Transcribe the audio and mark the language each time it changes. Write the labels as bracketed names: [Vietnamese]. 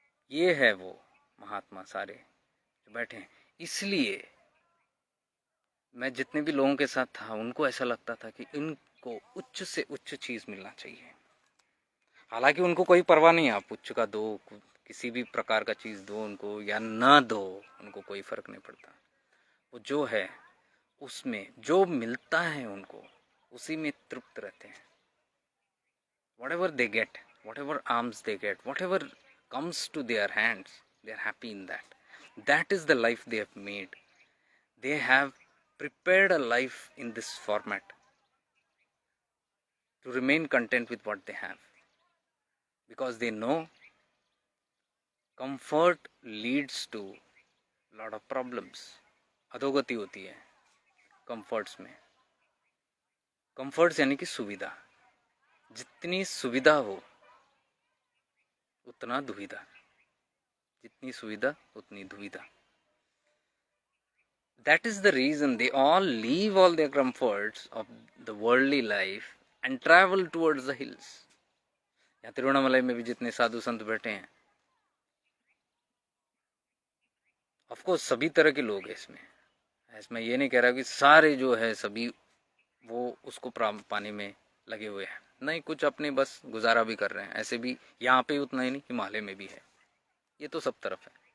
[Hindi] ये है वो महात्मा सारे जो बैठे हैं. इसलिए मैं जितने भी लोगों के साथ था, उनको ऐसा लगता था कि इनको उच्च से उच्च चीज़ मिलना चाहिए. हालांकि उनको कोई परवाह नहीं है, आप उच्च का दो, किसी भी प्रकार का चीज़ दो उनको या ना दो, उनको कोई फ़र्क नहीं पड़ता. वो जो है उसमें जो मिलता है उनको, उसी में तृप्त रहते हैं. [English] whatever they get, whatever alms they get, whatever comes to their hands, they are happy in that. That is the life they have made. They have prepared a life in this format to remain content with what they have, because they know comfort leads to lot of problems. [Hindi] अधोगति होती है comforts में. Comforts यानी कि सुविधा. जितनी सुविधा हो उतना दुविधा, जितनी सुविधा उतनी दुविधा. [English] That is the reason they all leave all their comforts of the worldly life and travel towards the hills. [Hindi] यहाँ तिरुवन्नामलाई में भी जितने साधु संत बैठे हैं, ऑफ कोर्स सभी तरह के लोग हैं इसमें ये नहीं कह रहा कि सारे जो है सभी वो उसको पाने में लगे हुए हैं. नहीं, कुछ अपने बस गुजारा भी कर रहे हैं। ऐसे भी यहाँ पे उतना ही नहीं, हिमालय में भी है, ये तो सब तरफ है।